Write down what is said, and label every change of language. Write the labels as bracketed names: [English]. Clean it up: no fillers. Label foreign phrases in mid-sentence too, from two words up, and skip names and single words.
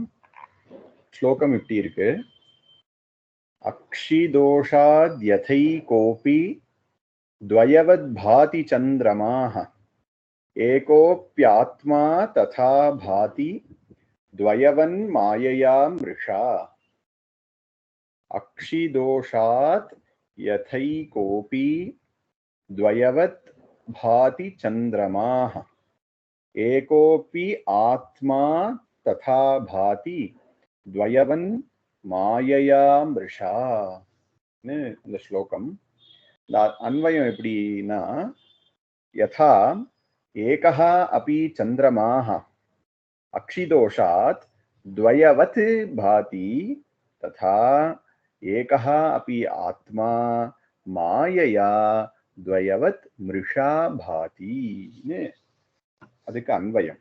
[Tamil] ஸ்லோகம் இப்படி இருக்கு: [Sanskrit] अक्षिदोषात् यथै कोऽपि द्वयवत् भाति चन्द्रमाः एकोप्यात्मा तथा भाति द्वयवन् मायया मृषा. अक्षिदोषात् यथै कोऽपि द्वयवत् भाति चंद्रमाः एकोपि आत्मा तथा भाति द्वयवन मायया मृषा. [Tamil] இந்த ஸ்லோகம் அன்வயம் எப்படின்னா, [Sanskrit] यथा एकः अपि चन्द्रमाः अक्षिदोषात् द्वयवत् भाति तथा एकः अपि आत्मा मायया द्वयवत् मृषा பாதின்னு [Tamil] அதுக்கு அன்வயம்.